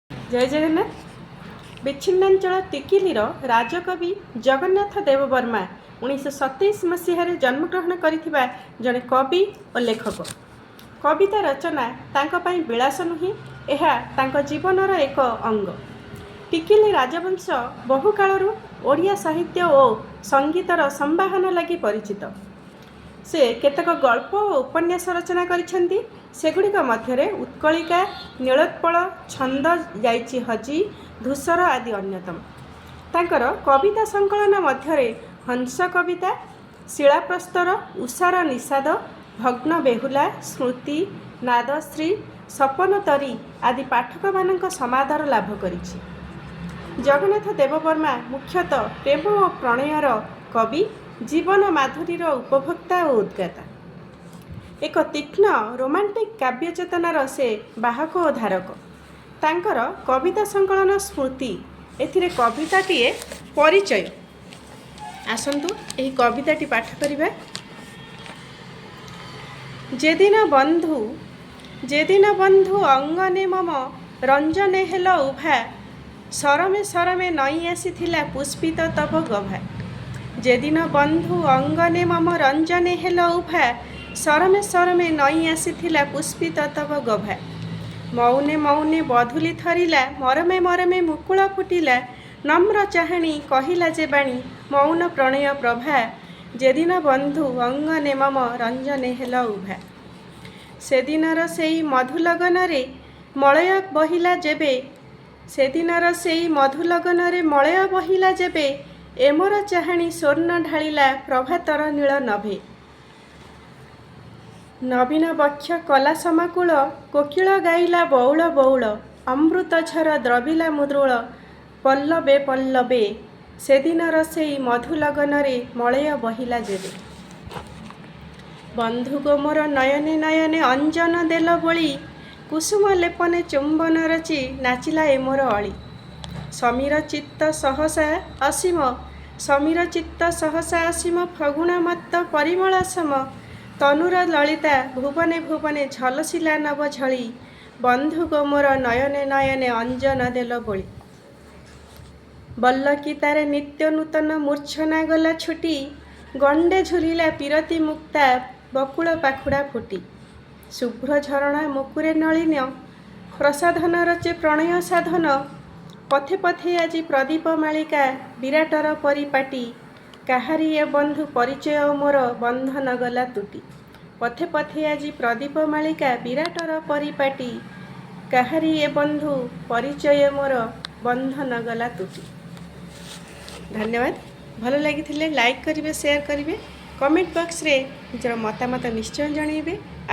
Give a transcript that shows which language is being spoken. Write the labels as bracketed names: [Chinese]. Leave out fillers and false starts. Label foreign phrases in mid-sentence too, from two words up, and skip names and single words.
[Odia] ଜୟ ଜଗନ୍ନାଥ। ବିଚ୍ଛିନ୍ନାଞ୍ଚଳ ଟିକିଲିର ରାଜକବି ଜଗନ୍ନାଥ ଦେବବର୍ମା 1927 ମସିହା ଜନ୍ମଗ୍ରହଣ କରିଥିବା ଜଣେ କବି ଓ ଲେଖକ। କବିତା ରଚନା ତାଙ୍କ ପାଇଁ ବିଳାସ ନୁହେଁ, ଏହା ତାଙ୍କ ଜୀବନର ଏକ ଅଙ୍ଗ। ଟିକିଲି ରାଜବଂଶ ବହୁ କାଳରୁ ଓଡ଼ିଆ ସାହିତ୍ୟ ଓ ସଙ୍ଗୀତର ସମ୍ବାହକ ଭାବେ ପରିଚିତ। ସେ କେତେକ ଗଳ୍ପ ଓ ଉପନ୍ୟାସ ରଚନା କରିଛନ୍ତି। ସେଗୁଡ଼ିକ ମଧ୍ୟରେ ଉତ୍କଳିକା, ନୀଳୋତ୍ପଳ, ଛନ୍ଦ ଯାଇଛି ହଜି, ଧୂସର ଆଦି ଅନ୍ୟତମ। ତାଙ୍କର କବିତା ସଙ୍କଳନ ମଧ୍ୟରେ ହଂସ କବିତା, ଶିଳାପ୍ରସ୍ତର, ଉଷାର ନିଷାଦ, ଭଗ୍ନ ବେହୁଲା, ସ୍ମୃତି, ନାଦଶ୍ରୀ, ସପନ ତରୀ ଆଦି ପାଠକମାନଙ୍କ ସମାଦର ଲାଭ କରିଛି। ଜଗନ୍ନାଥ ଦେବବର୍ମା ମୁଖ୍ୟତଃ ପ୍ରେମ ଓ ପ୍ରଣୟର କବି, ଜୀବନ ମାଧୁରୀର ଉପଭୋକ୍ତା ଓ ଉଦ୍ଗାତା। ଏକ ତୀକ୍ଷ୍ଣ ରୋମାଣ୍ଟିକ କାବ୍ୟ ଚେତନାର ସେ ବାହକ ଓ ଧାରକ। ତାଙ୍କର କବିତା ସଙ୍କଳନ ସ୍ମୃତି, ଏଥିରେ କବିତାଟିଏ ପରିଚୟ। ଆସନ୍ତୁ ଏହି କବିତାଟି ପାଠ କରିବା। ଯେଦିନ ବନ୍ଧୁ ଅଙ୍ଗନେ ମମ ରଞ୍ଜନେ ହେଲ ଉଭା, ସରମେ ସରମେ ନଇଁ ଆସିଥିଲା ପୁଷ୍ପିତ ତବ ଗଭା। ଯେଦିନ ବନ୍ଧୁ ଅଙ୍ଗନେ ମମ ରଞ୍ଜନେ ହେଲ ଉଭା, ସରମେ ସରମେ ନଇଁ ଆସିଥିଲା ପୁଷ୍ପିତ ତବ ଗଭା। ମୌନେ ମୌନେ ବଧୁଲି ଥରିଲା, ମରମେ ମରମେ ମୁକୁଳ ଫୁଟିଲା, ନମ୍ର ଚାହାଣି କହିଲା ଯେ ବାଣୀ, ମୌନ ପ୍ରଣୟ ପ୍ରଭା। ଯେଦିନ ବନ୍ଧୁ ଅଙ୍ଗନେ ମମ ରଞ୍ଜନେ ହେଲ ଉଭା। ସେଦିନର ସେଇ ମଧୁଲଗନରେ ମଳୟ ବହିଲା ଯେବେ, ସେଦିନର ସେଇ ମଧୁଲଗନରେ ମଳୟ ବହିଲା ଯେବେ, ଏ ମୋର ଚାହାଣି ସ୍ୱର୍ଣ୍ଣ ଢାଳିଲା ପ୍ରଭାତର ନୀଳ ନଭେ। ନବୀନ ବକ୍ଷ କଳା ସମାକୁଳ, କୋକିଳ ଗାଇଲା ବଉଳ ବଉଳ, ଅମୃତ ଝର ଦ୍ରବିଲା ମୃଦୁଳ, ପଲ୍ଲବେ ପଲ୍ଲବେ, ସେଦିନର ସେଇ ମଧୁଲଗନରେ ମଳୟ ବହିଲା ଯେବେ। ବନ୍ଧୁ ଗୋ ମୋର ନୟନେ ନୟନେ ଅଞ୍ଜନ ଦେଲ ବୋଳି, କୁସୁମ ଲେପନେ ଚୁମ୍ବନ ରଚି ନାଚିଲା ଏ ମୋର ଅଳି। ସମୀର ଚିତ୍ତ ସହସା ଅସୀମ, ସମୀର ଚିତ୍ତ ସହସା ଅସୀମ, ଫଗୁଣ ମତ୍ତ ପରିମଳ ସମ, ତନୁର ଲଳିତା ଭୁବନେ ଭୁବନେ ଝଲସିଲା ନବ ଝଲି, ବନ୍ଧୁ ଗୋ ମୋର ନୟନେ ନୟନେ ଅଞ୍ଜନ ଦେଲ ବୋଳି। ବଲ୍ଲକୀ ତାରେ ନିତ୍ୟ ନୂତନ ମୂର୍ଚ୍ଛନା ଗଲା ଛୁଟି, ଗଣ୍ଡେ ଝୁଲିଲା ପିରତି ମୁକ୍ତା ବକୁଳ ପାଖୁଡ଼ା ଫୁଟି। ଶୁଭ୍ର ଝରଣା ମୁକୁରେ ନଳିନ, ପ୍ରସାଧନ ରଚେ ପ୍ରଣୟ ସାଧନ, ପଥେ ପଥେ ଆଜି ପ୍ରଦୀପ ମାଳିକା ବିରାଟର ପରିପାଟୀ, କାହାରି ଏ ବନ୍ଧୁ ପରିଚୟ ମୋର ବନ୍ଧନ ଗଲା ତୁଟି। ପଥେ ପଥେ ଆଜି ପ୍ରଦୀପ ମାଳିକା ବିରାଟର ପରିପାଟୀ, କାହାରି ଏ ବନ୍ଧୁ ପରିଚୟ ମୋର ବନ୍ଧନ ଗଲା ତୁଟି। ଧନ୍ୟବାଦ। ଭଲ ଲାଗି [Hindi] लाइक करेंगे, शेयर करेंगे, [English] comment box [Odia] ରେ ନିଜର ମତାମତ ନିଶ୍ଚୟ ଜଣାଇବେ।